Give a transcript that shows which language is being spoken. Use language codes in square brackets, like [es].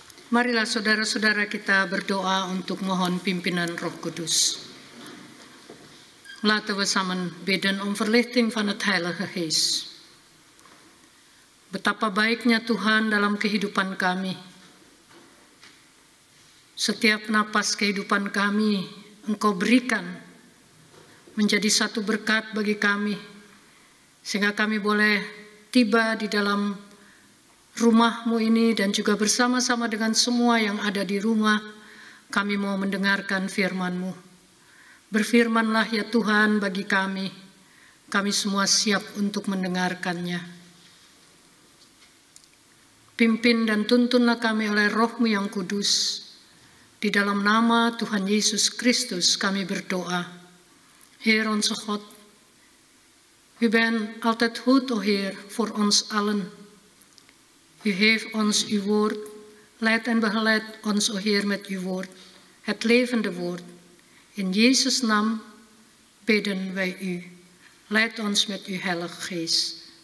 [id] Marilah saudara-saudara kita berdoa untuk mohon pimpinan Roh Kudus. [nl] Laten we samen bidden om verlichting van het Heilige Geest. [id] Betapa baiknya Tuhan dalam kehidupan kami. Setiap napas kehidupan kami Engkau berikan menjadi satu berkat bagi kami, sehingga kami boleh tiba di dalam rumah-Mu ini dan juga bersama-sama dengan semua yang ada di rumah, kami mau mendengarkan firman-Mu. Berfirmanlah ya Tuhan bagi kami semua siap untuk mendengarkannya. Pimpin dan tuntunlah kami oleh Roh-Mu yang kudus. Di dalam nama Tuhan Yesus Kristus kami berdoa. [nl] Heer onze God, U bent altijd goed, o Heer, voor ons allen. U heeft ons uw woord, leid en begeleid ons, o Heer, met uw woord, het levende woord. In Jezus' naam bidden wij u. Leid ons met uw Heilige Geest.